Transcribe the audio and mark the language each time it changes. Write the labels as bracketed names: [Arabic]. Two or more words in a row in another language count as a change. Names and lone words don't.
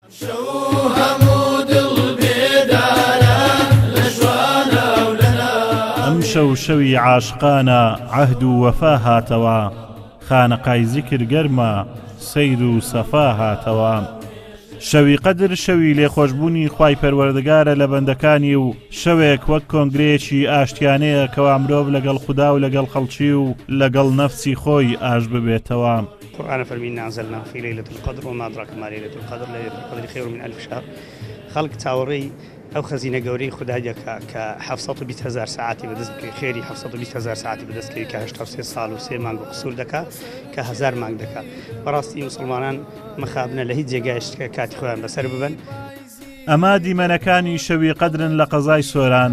[Central Kurdish] ئەم شەوی عاشقانە عەهد و وەفا هاتەوە، خانەقای زیکر گەرمە سەیر و سەفا هاتەوە. شەوی قەدر شەوی لێخۆشبوونی خوای پەروەردگارە لە بەندەکانی و شەوێک وەک کۆنگرەیەکی ئاشتیانەیە کەوا مرۆڤ لەگەڵ خودا و لەگەڵ خەڵکی و لەگەڵ نەفسی خۆی ئاش ببێتەوە. [Arabic] القرآن فەرمینە أنزلناه في ليلة القدر وما أدراك ما ليلة القدر ليلة القدر خير من 1000 شهر. [Central Kurdish] خەڵک چاوەڕێی ئەو خەزینە گەورەی خوددایە کە 720,000 ساعتی بەدەست بکەی، خێری 720,000 ساعتی بەدەستکەوی کە 83 ساڵ و 3 مانگ و قسوور دەکات کە 1000 مانگ دەکات. بەڕاستی مسلمانان مەخابنە لە هیچ جێگایشت کە کاتی خۆیان بەسەر ببن. ئەما دیمەنەکانی شەوی قەدرن لە قەزای سۆران.